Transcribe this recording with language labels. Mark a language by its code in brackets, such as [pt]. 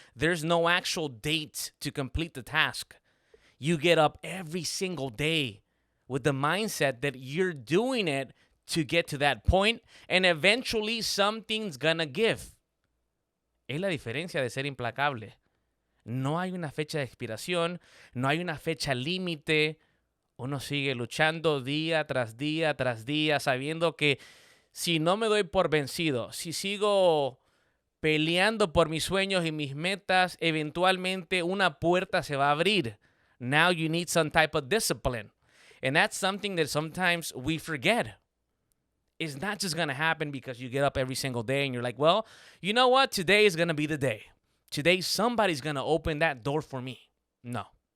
[en] There's no actual date to complete the task. You get up every single day with the mindset that you're doing it to get to that point, and eventually something's gonna give. [es] Es la diferencia de ser implacable. No hay una fecha de expiración, no hay una fecha límite. Uno sigue luchando día tras día tras día, sabiendo que si no me doy por vencido, si sigo peleando por mis sueños y mis metas, eventualmente una puerta se va a abrir. [en] Now you need some type of discipline. And that's something that sometimes we forget. It's not just going to happen because you get up every single day and you're like, well, you know what? Today is going to be the day. Today, somebody's going to open that door for me. No.